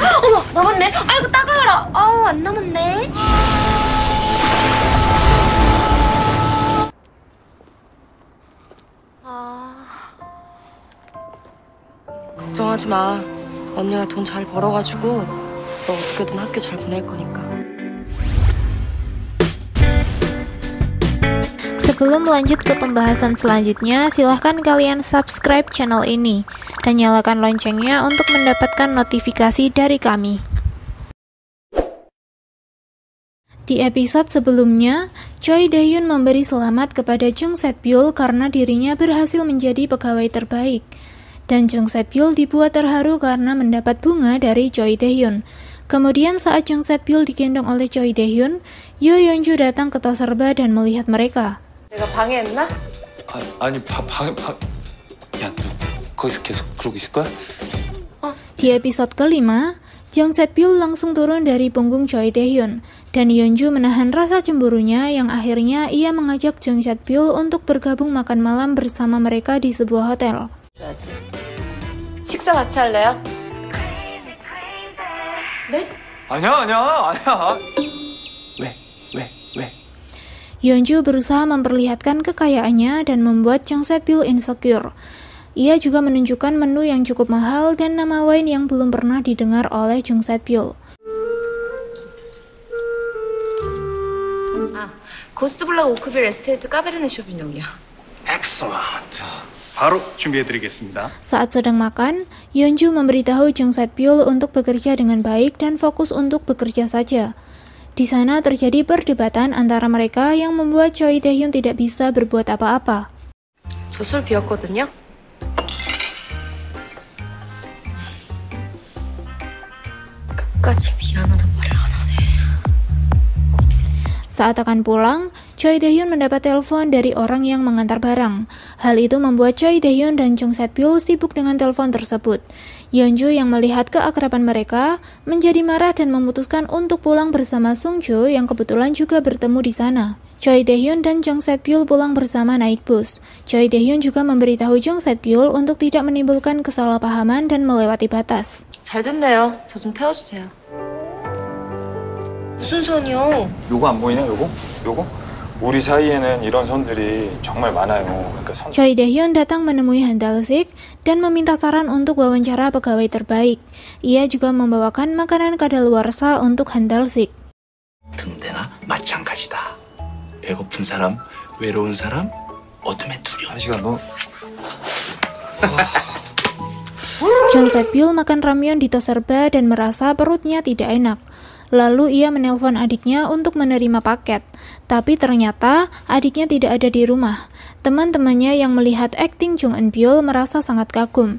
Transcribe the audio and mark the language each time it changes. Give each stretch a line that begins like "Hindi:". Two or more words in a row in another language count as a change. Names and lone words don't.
Korean: 어머, 남았네. 아이고, 따가워라. 아우, 안 남았네. 걱정하지 마. 언니가 돈 잘 벌어가지고 너 어떻게든 학교 잘 보낼 거니까.
Indonesian: Sebelum lanjut ke pembahasan selanjutnya, silahkan kalian subscribe channel ini dan nyalakan loncengnya untuk mendapatkan notifikasi dari kami. Di episode sebelumnya, Choi Dae-hyun memberi selamat kepada Jung Set-byul karena dirinya berhasil menjadi pegawai terbaik. Dan Jung Set-byul dibuat terharu karena mendapat bunga dari Choi Dae-hyun. Kemudian saat Jung Set-byul digendong oleh Choi Dae-hyun, Yoo Yeon-ju datang ke tos serba dan melihat mereka.
Korean: 내가 방해했나? 아니 야, 너 거기서 계속 그러고 있을 거야?
Indonesian: Di episode kelima, Jung Set-byul langsung turun dari punggung Choi Dae-hyun dan Yeon-ju menahan rasa cemburunya yang akhirnya ia mengajak Jung Set-byul untuk bergabung makan malam bersama mereka di sebuah hotel.
Korean: 줘야지. 식사 같이 할래요? 네? 아니야. 왜?
Indonesian: Yeon-ju berusaha memperlihatkan kekayaannya dan membuat Jung Set-byul insecure. Ia juga menunjukkan menu yang cukup mahal dan nama wine yang belum pernah didengar oleh Jung Set-byul.
Korean: 고스트블락 오크빌 에스테이트 까베르네 쇼비뇽이야. Excellent. 바로 준비해드리겠습니다.
Indonesian: Saat sedang makan, Yeon-ju memberitahu Jung Set-byul untuk bekerja dengan baik dan fokus untuk bekerja saja. Di sana terjadi perdebatan antara mereka yang membuat Choi Dae-hyun tidak bisa berbuat apa-apa.
Korean: 저 술 비었거든요. 끝까지 미안하다 말을 안 하네.
Indonesian: Saat akan pulang, Choi Dae-hyun mendapat telepon dari orang yang mengantar barang. Hal itu membuat Choi Dae-hyun dan Jung Set-byul sibuk dengan telepon tersebut. Yeon-ju yang melihat keakraban mereka menjadi marah dan memutuskan untuk pulang bersama Sung-jo yang kebetulan juga bertemu di sana. Choi Dae-hyun dan Jung Set-byul pulang bersama naik bus. Choi Dae-hyun juga memberitahu Jung Set-byul untuk tidak menimbulkan kesalahpahaman dan melewati batas.
Korean: 잘 됐네요. 저 좀 태워주세요. 무슨 선이요? 요거 안 보이냐, 요거? 우리 사이에는 이런 선들이 정말 많아요. 그러니까
Indonesian: Choi Dae-hyun datang menemui Han Dal-sik dan meminta saran untuk wawancara pegawai terbaik. Ia juga membawakan makanan kadaluarsa untuk Han Dal-sik.
Korean: 등대나 마찬가지다. 배고픈 사람, 외로운 사람, 어둠의 두려움. 시간 너.
Indonesian: Jung Set-byul makan ramyeon di tos serba dan merasa perutnya tidak enak. Lalu ia menelpon adiknya untuk menerima paket. Tapi ternyata adiknya tidak ada di rumah. Teman-temannya yang melihat akting Jung Eun-byul merasa sangat kagum.